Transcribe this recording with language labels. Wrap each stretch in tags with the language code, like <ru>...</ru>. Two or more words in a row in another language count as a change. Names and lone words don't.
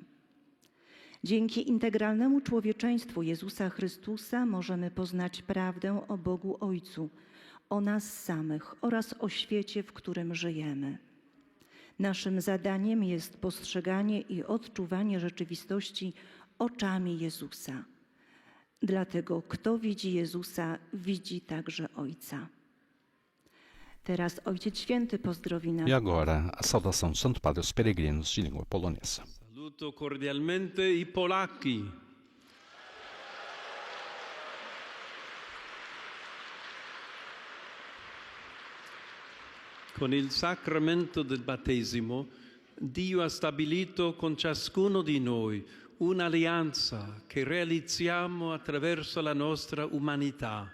<pl>Dzięki integralnemu człowieczeństwu Jezusa Chrystusa możemy poznać prawdę o Bogu Ojcu, o nas samych oraz o świecie, w którym żyjemy. Naszym zadaniem jest postrzeganie i odczuwanie rzeczywistości oczami Jezusa. Dlatego kto widzi Jezusa, widzi także Ojca. Teraz Ojciec Święty pozdrowi nas.</pl> <pt>E agora a saudação do Santo Padre aos peregrinos de língua polonesa.</pt> <it>Saluto cordialmente i polacchi. Con il sacramento del battesimo, Dio ha stabilito con ciascuno di noi un'alleanza che realizziamo attraverso la nostra umanità.</it>